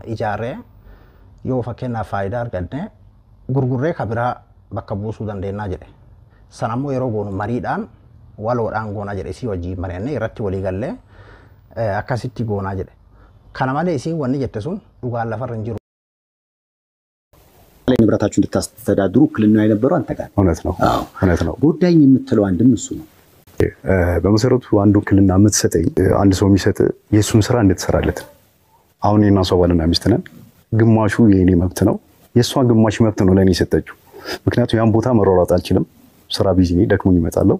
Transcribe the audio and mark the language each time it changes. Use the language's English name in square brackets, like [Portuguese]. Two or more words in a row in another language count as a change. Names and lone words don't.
[Oromo] Ijaarree yoo fakkeenyaaf faayidaa arganne gurgurree ka biraa bakka buusuu dandeenya jedhe. San ammoo yeroo goonu mariidhaan waloodhaan goonaa jedhe isii wajjin mari'annee irratti walii gallee akkasitti goonaa jedhe. Kana malee isiin wanni jette sun dhugaan lafarra hin jiru. [Amharic] ንብረታችሁ እንድታስተዳድሩ ክልልና የነበረው አንተ ጋር እውነት ነው ጉዳይ የምትለው አንድም እሱ ነው። በመሰረቱ አንዱ ክልና የምትሰጠኝ አንድ ሰው የሚሰጥ የሱን ስራ እንድትሰራለት አሁን የና ሰው ባልና ሚስት ነን ግማሹ የኔ መብት ነው የሷን ግማሽ መብት ነው ለኔ የሰጠችው ምክንያቱም ያን ቦታ መሯሯጥ አልችልም ስራ ቢዚ ነኝ ደክሞኝ እመጣለሁ